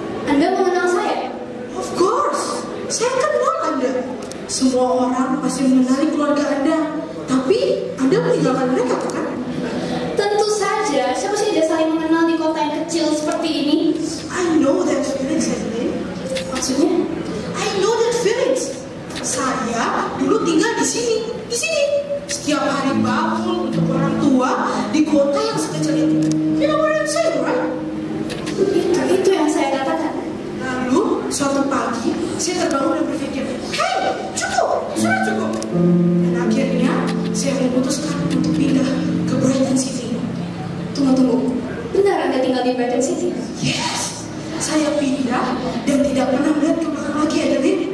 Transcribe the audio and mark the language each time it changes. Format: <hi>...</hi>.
<id>Anda mengenal saya?</id> <en>Of course,</en> <id>saya kenal Anda. Semua orang pasti mengenali keluarga Anda. Tapi Anda meninggalkan mereka bukan? Tentu saja. Siapa sih tidak saling mengenal di kota yang kecil seperti ini?</id> <en>I know that feelings, Adeline.</en> <id>Maksudnya?</id> <en>I know that feelings.</en> <id>Saya dulu tinggal di sini. Setiap hari bangun untuk orang tua di kota yang sekecil itu.</id> <en>You know what I'm saying, right?</en> <id>Itu yang saya katakan. Lalu suatu pagi saya terbangun dan berpikir, hey, sudah cukup. Dan akhirnya saya memutuskan untuk pindah ke Brighton City. Tunggu. Benar Anda tinggal di Brighton City? Yes, saya pindah dan tidak pernah melihat ke belakang lagi, Adeline.</id>